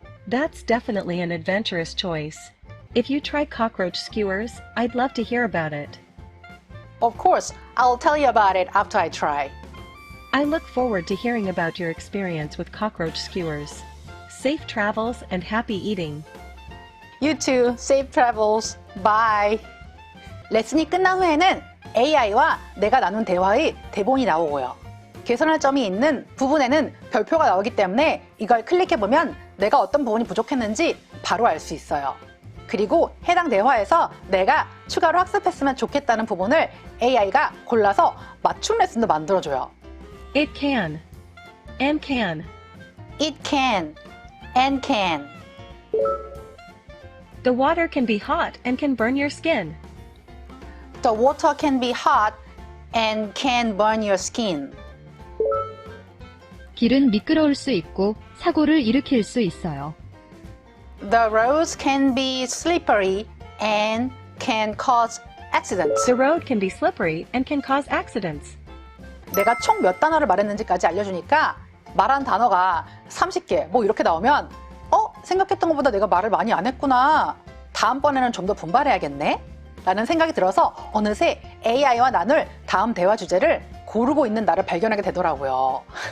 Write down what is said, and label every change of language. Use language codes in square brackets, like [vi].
[en] That's definitely an adventurous choice. If you try cockroach skewers, I'd love to hear about it. Of course, I'll tell you about it after I try. I look forward to hearing about your experience with cockroach skewers. Safe travels and happy eating. You too. Safe travels. Bye. [ko] 레슨이 끝난 후에는 AI와 내가 나눈 대화의 대본이 나오고요. 개선할 점이 있는 부분에는 별표가 나오기 때문에 이걸 클릭해보면 내가 어떤 부분이 부족했는지 바로 알 수 있어요. 그리고 해당 대화에서 내가 추가로 학습했으면 좋겠다는 부분을 AI가 골라서 맞춤 레슨도 만들어줘요. [en] It can. And can. It can. And can. The water can be hot and can burn your skin. The water can be hot and can burn your skin. [ko] 길은 미끄러울 수 있고 사고를 일으킬 수 있어요. [en] The roads can be slippery and can cause accidents. The road can be slippery and can cause accidents. [ko] 내가 총 몇 단어를 말했는지까지 알려주니까 말한 단어가 30개 뭐 이렇게 나오면 생각했던 것보다 내가 말을 많이 안 했구나. 다음번에는 좀 더 분발해야겠네? 라는 생각이 들어서 어느새 AI와 나눌 다음 대화 주제를 고르고 있는 나를 발견하게 되더라고요.